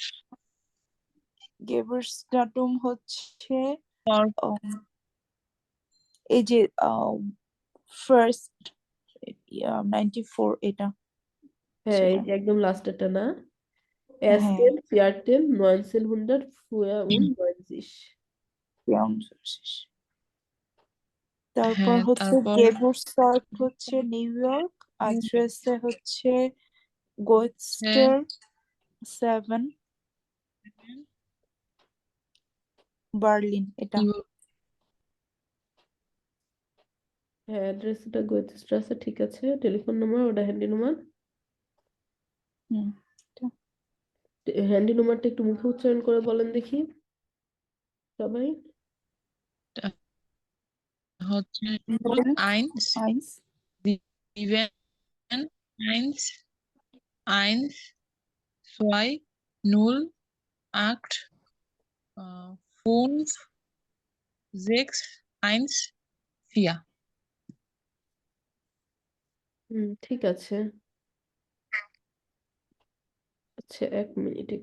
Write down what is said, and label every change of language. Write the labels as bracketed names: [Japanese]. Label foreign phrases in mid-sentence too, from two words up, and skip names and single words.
[German] Geburtsdatum হচ্ছে [Bangla] ফর উম, এই যে ফার্স্ট 94 এটা হ্যাঁ, এই সেটা। যে একদম লাস্টেরটা না? হ্যাঁ, [German] ersten vierzehn 1900 früher und 90। [Bangla] তারপর হ্যাঁ, হচ্ছে তারপর গেবুসর্ট হচ্ছে নিউ ইয়র্ক। অ্যাড্রেসে হচ্ছে গোয়েটস্টার 7, বার্লিন এটা। হ্যাঁ, অ্যাড্রেসটা গোয়েতেস্ট্রাসে, ঠিক আছে। [English] telephone number [Bangla] ওটা হ্যান্ডি নাম্বার। হুম, এটা হ্যান্ডি নাম্বারটা একটু মুখে উচ্চারণ করে বলেন দেখি সবাই। হচ্ছে 0, আইনস 1, [German] sieben eins eins zwei null acht fünf sechs eins vier। [Bangla] ঠিক আছে। আচ্ছা, 1 মিনিট।